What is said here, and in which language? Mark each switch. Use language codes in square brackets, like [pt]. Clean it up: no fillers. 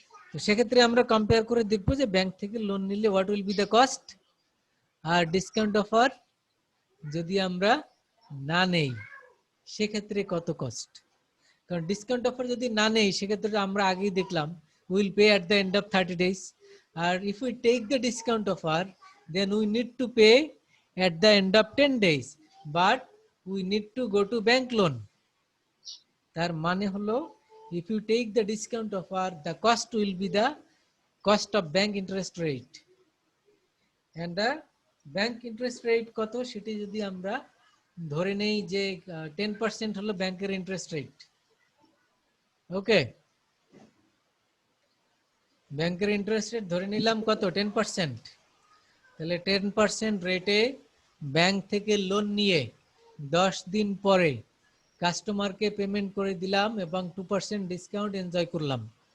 [bn] তো সেক্ষেত্রে আমরা কম্পেয়ার করে দেখবো যে ব্যাংক থেকে লোন নিলে [en] what will be the cost, [bn] আর discount offer যদি আমরা না নেই সেক্ষেত্রে কত কস্ট। কারণ ডিসকাউন্ট অফার যদি না নেই সেক্ষেত্রে আমরা আগেই দেখলাম [en] Will pay at the end of 30 days, আর if we take the discount offer then we need to pay at the end of 10 days, but we need to go to bank loan. [bn] তার মানে হলো [en] if you take the discount offer, the cost will be the cost of bank interest rate, and the bank interest rate [bn] কত সেটি যদি আমরা ধরে নেই যে 10% হলো ব্যাংকের ইন্টারেস্ট রেট। ওকে, ব্যাংকের ইন্টারেস্ট রেট ধরে নিলাম কত? 10%। তাহলে 10% রেটে ব্যাংক থেকে লোন নিয়ে 10 দিন পরে কাস্টমারকে পেমেন্ট করে দিলাম এবং 2% ডিসকাউন্ট এনজয় করলাম।